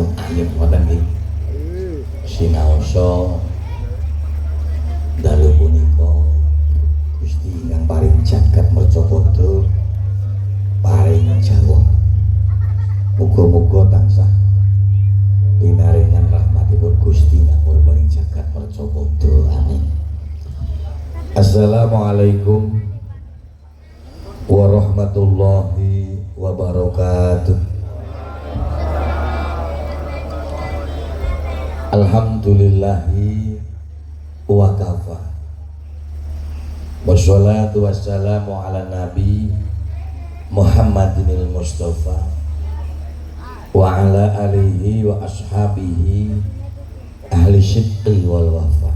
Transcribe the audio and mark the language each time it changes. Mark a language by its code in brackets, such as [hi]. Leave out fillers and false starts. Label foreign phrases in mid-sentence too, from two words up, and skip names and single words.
[jv] Yen wonten iki sinaosa dalu punika Gusti ingkang paring jagat mercapada paring jawa. Muga-muga tansah pinaringan rahmatipun Gusti ngapur paring jagat mercapada. Amin. [ar] السلام عليكم ورحمة الله وبركاته. الحمد لله وكفى. والصلاة والسلام على النبي محمد المصطفى وعلى آله وأصحابه أهل الصدق والوفاء.